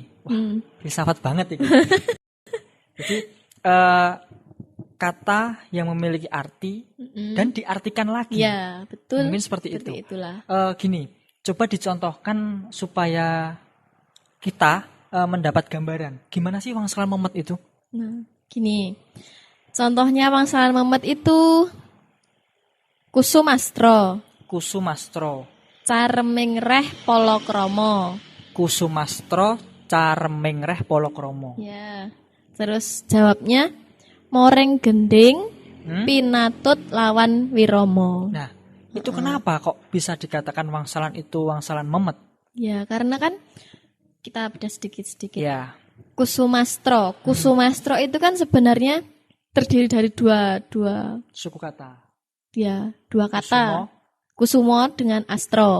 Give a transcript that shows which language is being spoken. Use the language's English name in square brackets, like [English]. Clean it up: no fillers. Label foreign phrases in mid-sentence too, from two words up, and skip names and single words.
[Indonesian] Wah, filsafat banget itu. Jadi kata yang memiliki arti dan diartikan lagi. Ya, betul. Mungkin seperti itu. Itulah. Gini, coba dicontohkan supaya kita mendapat gambaran. Gimana sih [Javanese] wangsalan memet [Indonesian] itu? Nah, gini. Contohnya [Javanese] wangsalan memet [Indonesian] itu kusumastro. Kusumastro. [Javanese] Careming reh polokrama. Kusumastro careming reh polokrama. [Indonesian] Ya. Terus jawabnya [Javanese] moreng gending pinatut lawan wiromo. [Indonesian] Nah, itu kenapa kok bisa dikatakan wangsalan itu [Javanese] wangsalan memet? [Indonesian] Ya, karena kan kita beda sedikit-sedikit. Ya. Kusumastro. Kusumastro itu kan sebenarnya terdiri dari dua Suku kata. dua kata. Kusumo dengan astro.